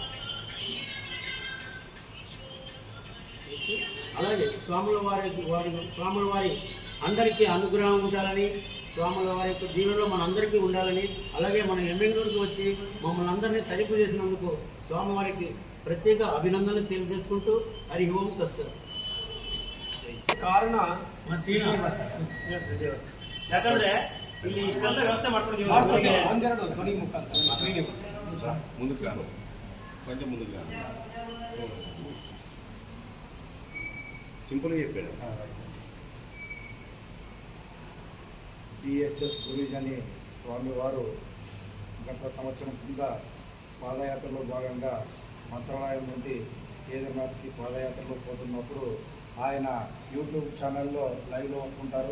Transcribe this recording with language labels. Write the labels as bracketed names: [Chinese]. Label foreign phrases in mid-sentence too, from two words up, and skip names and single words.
[Telugu] అలాగే స్వాముల వారి అందరికీ అనుగ్రహం ఉండాలని, స్వాముల వారి యొక్క దీవెనలో మనందరికీ ఉండాలని, అలాగే మన ఎమ్మెల్యేకి వచ్చి మమ్మల్ని అందరినీ తలుపు చేసినందుకు స్వామివారికి ప్రత్యేక అభినందనలు తెలియజేసుకుంటూ [Sanskrit] हरि ॐ तत्सत्. [Kannada] ಕಾರಣ ಯಾಕಂದ್ರೆ ಇಲ್ಲಿ ಇಷ್ಟೆಲ್ಲ ವ್ಯವಸ್ಥೆ ಮಾಡ್ಕೊಂಡಿದ್ದೀವಿ. ಒಂದೆರಡು ಧ್ವನಿ ಮುಖಾಂತರ [Telugu] ಮುಂದಕ್ಕೆ కొంచెం ముందుకు సింపుల్గా చెప్పాడు. DSS గురుజని స్వామివారు గత సంవత్సరం కింద పాదయాత్రలో భాగంగా మంత్రాలయం నుండి కేదార్నాథ్కి పాదయాత్రలో పోతున్నప్పుడు ఆయన యూట్యూబ్ ఛానల్లో లైవ్లో వస్తుంటారు.